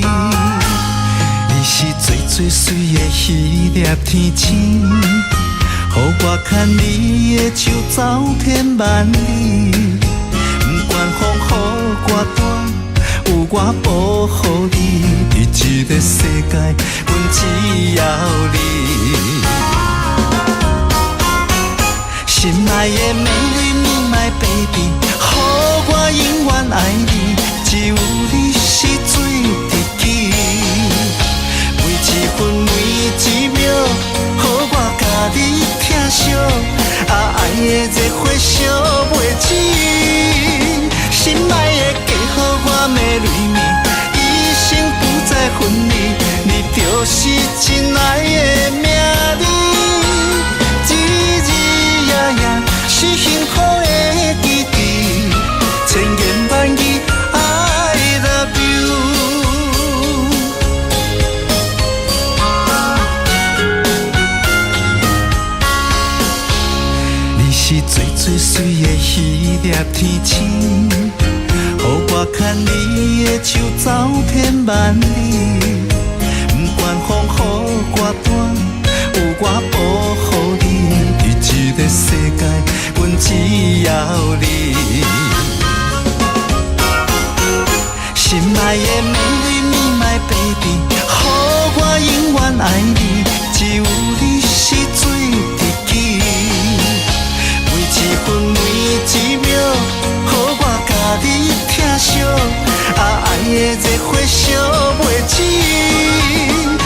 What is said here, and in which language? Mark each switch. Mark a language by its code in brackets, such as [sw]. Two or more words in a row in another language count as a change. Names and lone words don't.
[nan] 你是最最水的迄粒天星，予我牵你的手走天万里，不管风雨多大。有我保护你，伫这个世界，阮只要你。心爱的美丽你 [en] my baby， [nan] 予我永远爱你，只有你是最知己。每一分每一秒，予我甲你疼惜，爱的热火烧袂尽。心爱的，加予我美丽。就是真爱的名字，日日夜夜是幸福的记忆，千言万语 [en] I love you。 [nan] 你是最最水的迄粒天星，予我牵你的手走遍万里。不管风雨歌单，有我保护你。伫这个世界，阮只要你。心爱的美丽你 [en] my baby， [nan] 予我永远爱你，只有你是最知己。每一分每一秒，予我甲你疼惜，爱的热火烧袂止。